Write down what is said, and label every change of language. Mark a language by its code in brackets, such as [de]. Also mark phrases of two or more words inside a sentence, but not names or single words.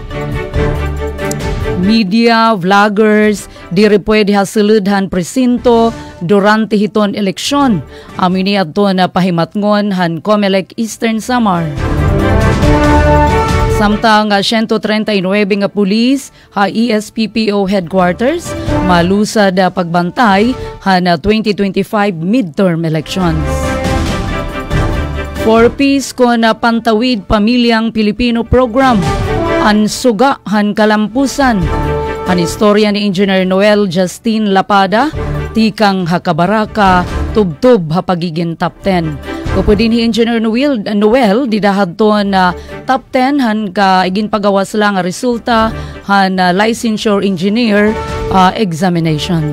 [war] Media, vloggers, diri pwede hasiludhan presinto durante hiton eleksyon. Amini adto na pahimatngon han Comelec Eastern Samar. Samtang 139 nga pulis ha ESPPO headquarters malusad pagbantay han 2025 [en] midterm elections. [war] 4Ps ko na Pantawid Pamilyang Pilipino program an suga han kalampusan. An istorya ni Engineer Noel Justin Lapada tikang hakabaraka tubtub ha pagiging top 10. Kupudin ni Engineer Noel didahad to na top 10 han ka igin pagawas lang resulta han [en] licensure engineer examinations.